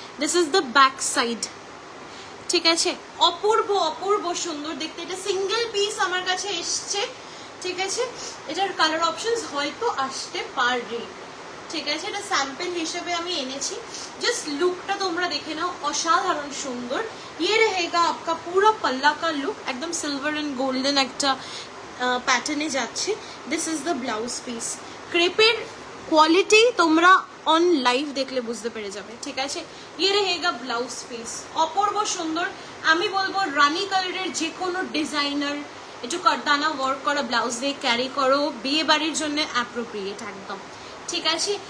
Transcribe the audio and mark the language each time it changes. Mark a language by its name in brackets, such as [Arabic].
[English] this is the back side, [Bangla] ঠিক আছে। অপূর্ব অপূর্ব সুন্দর দেখতে, এটা সিঙ্গেল পিস আমার কাছে এসছে, ঠিক আছে। এটার কালার অপশনস হয়তো আসতে পারে, ঠিক আছে। এটা স্যাম্পল হিসেবে আমি এনেছি, জাস্ট লুকটা তোমরা দেখে নাও, অসাধারণ সুন্দর। [Hindi] ইয়ে रहेगा आपका पूरा पल्ला का लुक, एकदम सिल्वर एंड गोल्डन [Bangla] একটা প্যাটার্নে যাচ্ছে। [English] This is the blouse piece. [Bangla] ক্রেপের quality তোমরা অন লাইভ দেখলে বুঝতে পেরে যাবে, ঠিক আছে। [Hindi] ইয়ে रहेगा [Bangla] ব্লাউজ পিস, অপূর্ব সুন্দর। আমি বলবো রানী কালারের যে কোনো ডিজাইনার একটু কারদানা ওয়ার্ক করা ব্লাউজ দিয়ে ক্যারি করো, বিয়ে বাড়ির জন্য অ্যাপ্রোপ্রিয়েট একদম, ঠিক আছে।